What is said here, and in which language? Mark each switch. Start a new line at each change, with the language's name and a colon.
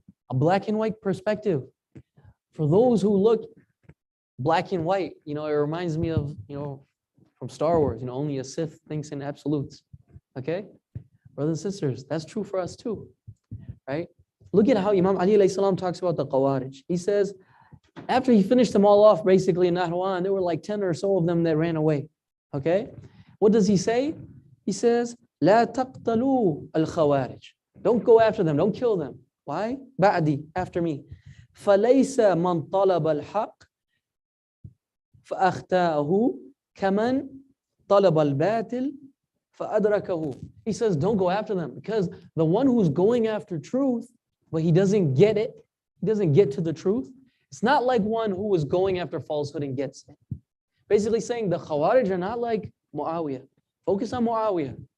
English: A black and white perspective. For those who look black and white, it reminds me of, from Star Wars, only a Sith thinks in absolutes. Okay? Brothers and sisters, that's true for us too. Right? Look at how Imam Ali alayhi salam talks about the Khawarij. He says, after he finished them all off, basically in Nahwan, there were like 10 or so of them that ran away. Okay? What does he say?
Arabic: He says, لا تقتلوا الخوارج.
English: Don't go after them, don't kill them. Why? بعدي, after me.
Arabic: فليس من طلب الحق فأخطأه كمن طلب الباطل فأدركه.
English: He says, don't go after them, because the one who's going after truth, but he doesn't get it, he doesn't get to the truth, it's not like one who was going after falsehood and gets it. Basically saying the Khawarij are not like Muawiyah. Focus on Muawiyah.